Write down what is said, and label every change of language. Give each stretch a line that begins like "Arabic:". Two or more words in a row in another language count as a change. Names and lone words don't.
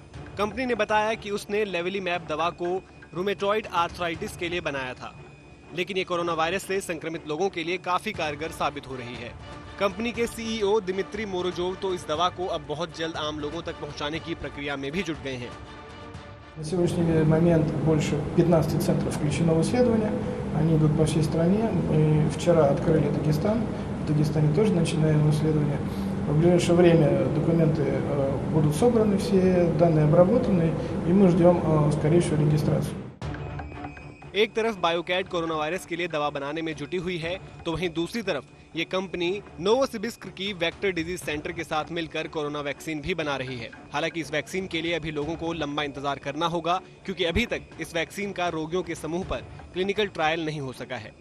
Hindi: कंपनी ने बताया कि उसने लेवलीमैब दवा को
English: rheumatoid arthritis
Hindi: के लिए बनाया था, लेकिन ये
English: corona virus
Hindi: से संक्रमित लोगों के लिए काफी कारगर साबित हो रही है। कंपनी के सीईओ दिमित्री मोरोजोव तो इस दवा को अब बहुत जल्द आम लोगों तक पहुंचाने की प्रक्रिया में भी जुट गए हैं।
Russian: На сегодняшний момент больше 15 центров включено в исследования. Они идут по всей стране. Мы вчера открыли Дагестан. В Дагестане тоже начинаем исследования. В ближайшее время документы будут собраны, все данные обработаны, и мы ждем скорейшую регистрацию.
Hindi: एक तरफ बायोकैट
English: corona virus
Hindi: के लिए दवा बनाने में जुटी हुई है तो वहीं दूसरी तरफ ये कंपनी नोवोसिबिर्स्क की वेक्टर डिजीज सेंटर के साथ मिलकर
English: corona vaccine
Hindi: भी बना रही है। हालांकि इस वैक्सीन के लिए अभी लोगों को लंबा इंतजार करना होगा क्योंकि अभी तक इस वैक्सीन का रोगियों के समूह पर
English: clinical trial
Hindi: नहीं हो सका है।